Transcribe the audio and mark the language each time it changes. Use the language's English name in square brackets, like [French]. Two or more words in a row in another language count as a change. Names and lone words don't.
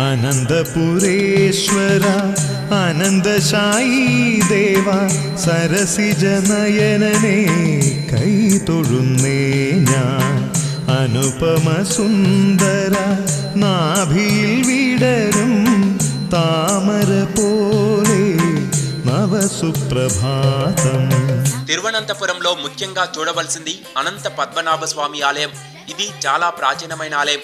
[Malayalam] അനന്തപുരേശ്വര അനന്തശായി ദേവ സരസിജനയനനെ കൈതൊഴുന്നേ ഞാൻ. അനുപമ സുന്ദര നാഭിയിൽ വിടരും താമര പോലെ నవసుప్రభాతం. [Telugu] తిరువనంతపురంలో ముఖ్యంగా చూడవలసింది అనంత పద్మనాభ స్వామి ఆలయం. ఇది చాలా ప్రాచీనమైన ఆలయం.